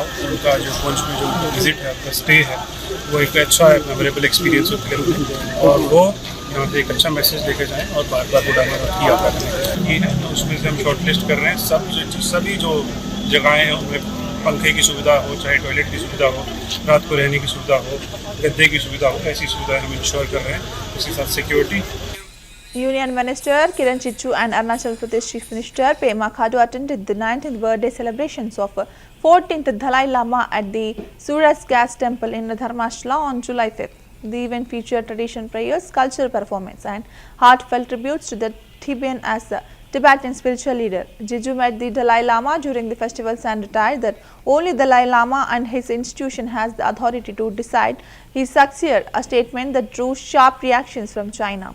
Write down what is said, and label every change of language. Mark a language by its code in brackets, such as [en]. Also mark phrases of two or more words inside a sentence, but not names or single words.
[hi] उनका जो पुंछ में जो विजिट है, उनका स्टे है, वो एक अच्छा [en] memorable experience [hi] होते हैं और वो यहाँ से एक अच्छा मैसेज लेके जाएँ और बार बार बुद्धा अमरनाथ की यात्रा करने है। तो उसमें से हम [en] short list [hi] कर रहे हैं सभी जो जगहें हैं उनमें पंखे की सुविधा हो, चाहे टॉयलेट की सुविधा हो, रात को रहने की सुविधा हो, गद्दे की सुविधा हो, ऐसी सुविधाएं हम इंश्योर कर रहे हैं। इसके साथ सिक्योरिटी। [en] Union Minister Kiran Rijiju and Arunachal Pradesh Chief Minister Pema Khadu attended the 19th birthday celebrations of 14th Dalai Lama at the Suras Gas Temple in Dharmshala on July 5th. The event featured traditional prayers, cultural performance and heartfelt tributes to the Tibetan spiritual leader. Jiju met the Dalai Lama during the festivals and retired that only Dalai Lama and his institution has the authority to decide his successor, a statement that drew sharp reactions from China.